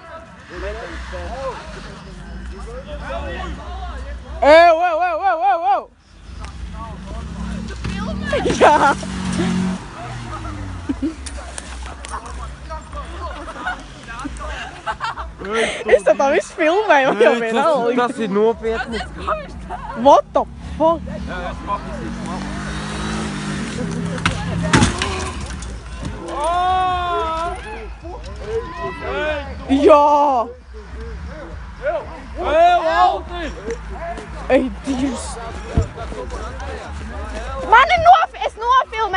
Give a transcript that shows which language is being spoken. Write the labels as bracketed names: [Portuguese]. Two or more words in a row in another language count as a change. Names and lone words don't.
[Latvian] Ew! Jā! Es tā visu filmēju, man jau vienalga. Tas ir nopietni. [English] What the fuck? [Latvian] Jā! Ej, Dievs! Es nofilmēju!